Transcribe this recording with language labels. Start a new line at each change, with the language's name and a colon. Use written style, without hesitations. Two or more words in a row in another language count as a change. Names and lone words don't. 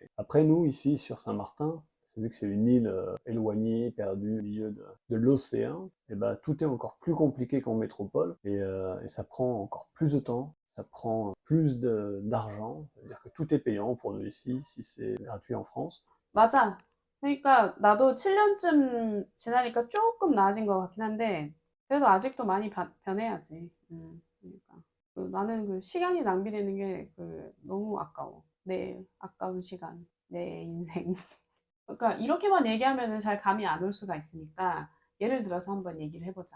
French: Après, nous, ici, sur Saint-Martin, vu que c'est une île éloignée, perdue au milieu de l'océan, et ben, tout est encore plus compliqué qu'en métropole, et ça prend encore plus de temps, ça prend plus d'argent, c'est-à-dire que tout est payant pour nous ici, si c'est gratuit en France.
Korean: 맞아. 그러니까 나도 7년쯤 지나니까 조금 나아진 것 같긴 한데, 그래도 아직도 많이 변해야지. 그러니까. 나는 그 시간이 낭비되는 게 너무 아까워. 내 아까운 시간, 내 인생. 그러니까 이렇게만 얘기하면은 잘 감이 안 올 수가 있으니까 예를 들어서 한번 얘기를 해보자.